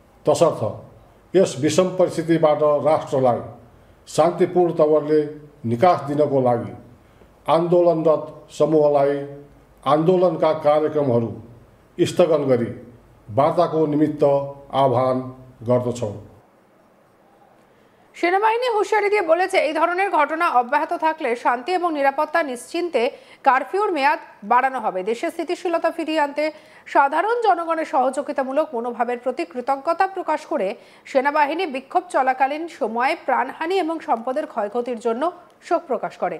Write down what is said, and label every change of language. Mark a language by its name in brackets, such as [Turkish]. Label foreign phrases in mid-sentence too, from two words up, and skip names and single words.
[Nepali] तसर्थ यस विषम परिस्थितिबाट राष्ट्रलाई शान्तिपूर्ण तवरले निकास दिनको लागि आन्दोलनरत समूहलाई आन्दोलनका कार्यक्रमहरू स्थगन गरी वार्ताको निमित्त आह्वान गर्दछौँ। [Bangla] সেনাবাহিনী হুঁশিয়ারি দিয়ে বলেছে এই ধরনের ঘটনা অব্যাহত থাকলে শান্তি এবং নিরাপত্তা নিশ্চিন্তে কারফিউর মেয়াদ বাড়ানো হবে। দেশের স্থিতিশীলতা ফিরিয়ে আনতে সাধারণ জনগণের সহযোগিতামূলক মনোভাবের প্রতি কৃতজ্ঞতা প্রকাশ করে সেনাবাহিনী বিক্ষোভ চলাকালীন সময়ে প্রাণহানি এবং সম্পদের ক্ষয়ক্ষতির জন্য শোক প্রকাশ করে।